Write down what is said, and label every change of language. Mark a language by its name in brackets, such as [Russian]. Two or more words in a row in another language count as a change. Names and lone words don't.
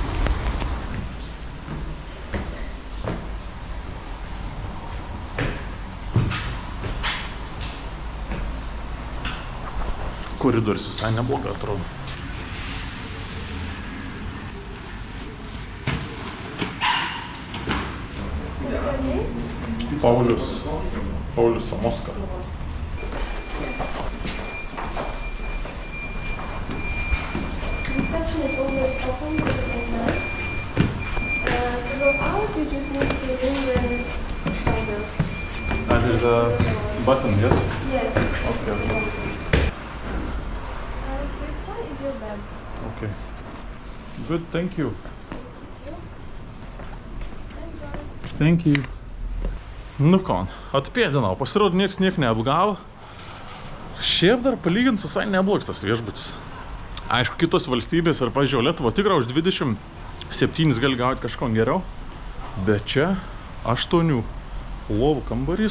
[Lithuanian] Koridorius visai neblogai atrodo. Paulius Samoska. [English] Reception is always open at night. To go out, you just need to ring the buzzer. And there's a button, yes? Yes. Okay. This one is your bed. Okay. Good, thank you. Enjoy. Thank you. [Lithuanian] Nu kon, atpėdinau, pasirodo nieks neapgavo. Šiaip dar palygins visai neblogas tas viešbutis. Aišku, kitos valstybės ir, pažiūrėjau, Lietuva tikrai už 27 gali gauti kažko geriau. Bet čia 8 lovų kambarys.